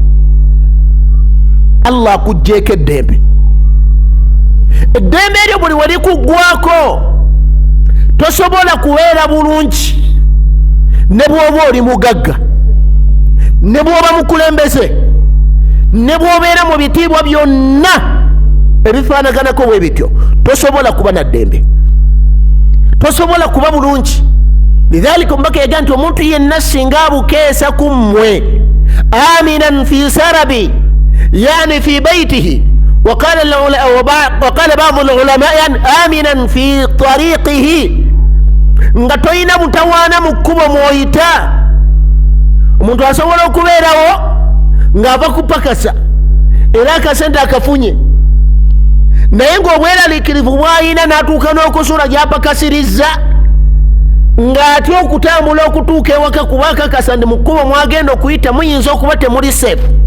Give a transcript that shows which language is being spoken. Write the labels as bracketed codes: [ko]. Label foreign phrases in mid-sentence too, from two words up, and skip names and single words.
[lg] Allah akugjeeko eddembe. Eddembe eryo buli wali kuggwako tosobola kubeera bulungi, ne bw'oba oli mugagga, ne bw'oba mukulembeze, ne bw'obeera mu bitiibwa byonna ebifaanaganako bwe bityo tosobola kuba na ddembe, tosobola kuba bulungi. lidhalika omubaka yaga nti omuntu yenna singa abukeesa ku mmwe [ar] آمنا في سربه يعني في بيته وقال بعض العلماء آمنا في طريقه [lg] nga toyina mutawaana mu kkubo mwoyita. Omuntu asobola okubeerawo ng'ava kupakasa era akasente akafunye, naye ng'obweraliikirivu bw'ayina n'atuuka n'okusula gy'apakasirizza ng'atya okutambula okutuuka ewaka kuba akakasa ndi mu kkubo mwagenda okuyita muyinza okuba temuli seefu.